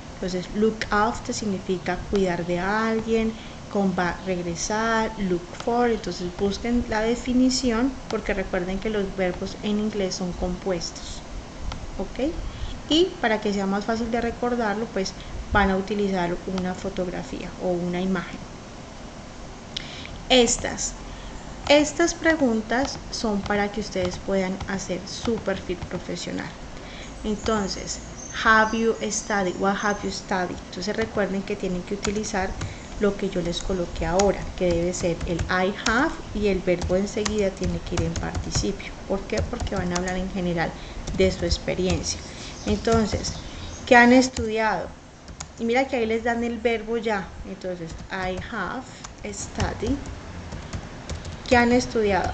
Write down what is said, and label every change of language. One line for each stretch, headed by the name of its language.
Spanish: Entonces look after significa cuidar de alguien, come back, regresar, look for, entonces busquen la definición porque recuerden que los verbos en inglés son compuestos, ¿ok? Y para que sea más fácil de recordarlo pues van a utilizar una fotografía o una imagen. Estas preguntas son para que ustedes puedan hacer su perfil profesional.
English: Entonces, have you studied? What have you studied?
Spanish: Entonces recuerden que tienen que utilizar lo que yo les coloqué ahora, que debe ser el I have y el verbo enseguida tiene que ir en participio. ¿Por qué? Porque van a hablar en general de su experiencia. Entonces, ¿qué han estudiado? Y mira que ahí les dan el verbo ya. Entonces,
English: I have studied.
Spanish: ¿Qué han estudiado?